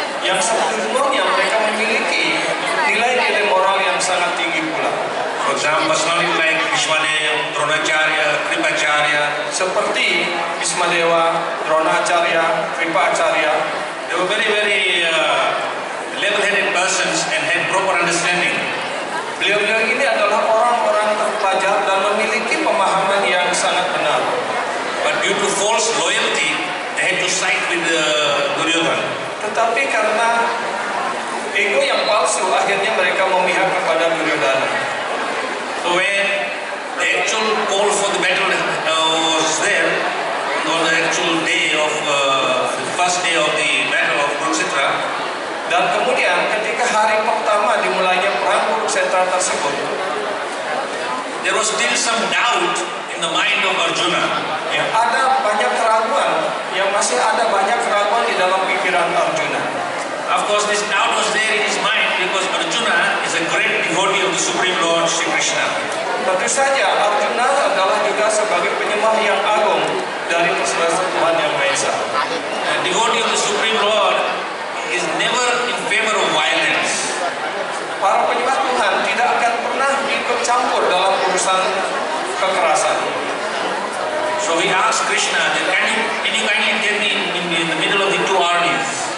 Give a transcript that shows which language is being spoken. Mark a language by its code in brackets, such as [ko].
[id] Yang sebelumnya mereka memiliki nilai-nilai moral yang sangat tinggi pula. [en] For example, personality like Bhishmadev, Dronacharya, Kripacharya, [id] seperti Bhismadewa, Dronacharya, Kripacharya, [en] they were very level-headed persons and had proper understanding. [id] Beliau-beliau ini adalah orang-orang terpelajar dan memiliki pemahaman yang sangat benar. [en] But due to false loyalty, they had to side with Duryodhana. [id] Tetapi karena ego yang palsu, akhirnya mereka memihak kepada Duryodhana. [en] So when the actual call for the battle was there, on the actual day of the first day of the battle of Kurukshetra, [id] dan kemudian ketika hari pertama dimulainya perang Kurukshetra tersebut, [en] there was still some doubt in the mind of Arjuna. [id] Ya, ada banyak keraguan, masih ada banyak keraguan di dalam pikiran Arjuna. [en] Of course, this doubt was there in his mind because Arjuna is a great devotee of the Supreme Lord Sri Krishna. [id] Tentu saja Arjuna adalah juga sebagai penyembah yang agung dari persilatan Tuhan Yang Maha Esa. [en] A devotee of the Supreme Lord is never in favor of violence. [id] Para penyembah Tuhan tidak akan pernah ikut campur dalam urusan kekerasan. [en] So we asked Krishna, can you kindly get me in the middle of the two armies?